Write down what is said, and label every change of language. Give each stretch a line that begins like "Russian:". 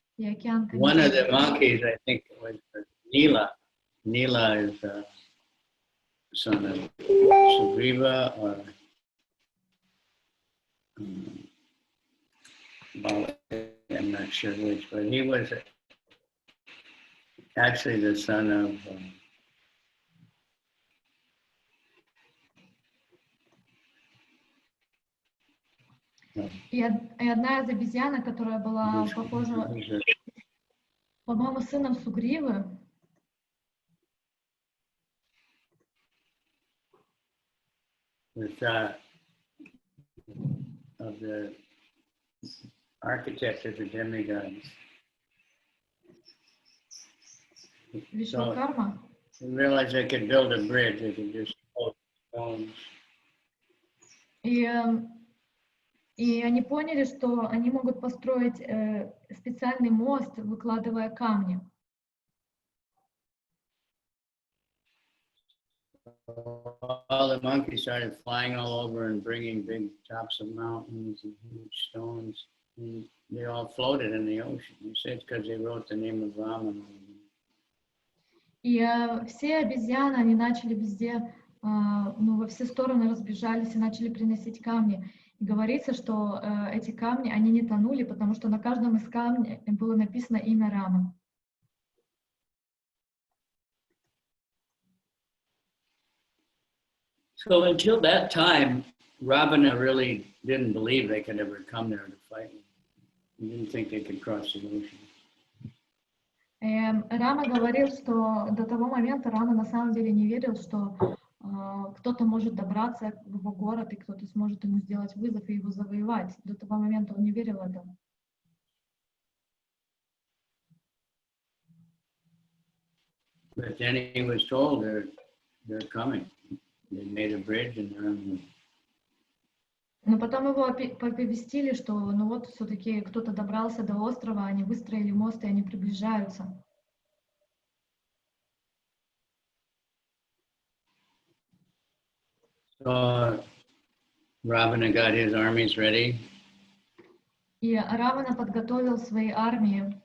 Russian: И океан, конечно...
English: One of the monkeys, I think it was Nila. Nila is the son of Sugriva or Bala, I'm not sure which, but he was actually the son of
Russian: И одна из обезьян, которая была похожа, по-моему, сыном Сугривы.
English: Of the architect of the demigods.
Russian: Вишвакарма.
English: They realized they could build a bridge, they could just hold stones.
Russian: И они поняли, что они могут построить специальный мост, выкладывая камни.
English: All the monkeys started flying all over and bringing big tops of mountains and huge stones. And they all floated in the ocean. They said it's because they wrote the name of Rama.
Russian: И все обезьяны, они начали везде, во все стороны разбежались и начали приносить камни. И говорится, что эти камни, они не тонули, потому что на каждом из камней было написано имя Рамы.
English: So until that time, Ravana really didn't believe they could ever come there to fight. He didn't think they could cross the ocean.
Russian: Рама говорил, что до того момента Рама на самом деле не верил, что кто-то может добраться в его город и кто-то сможет ему сделать вызов и его завоевать. До того момента он не верил в это.
English: But then he was told they're coming. They made a bridge and they're on the way.
Russian: Но потом его оповестили, что ну вот все-таки кто-то добрался до острова, они выстроили мост и они приближаются.
English: So Ravana got his armies ready.
Russian: И Равана подготовил свои армии.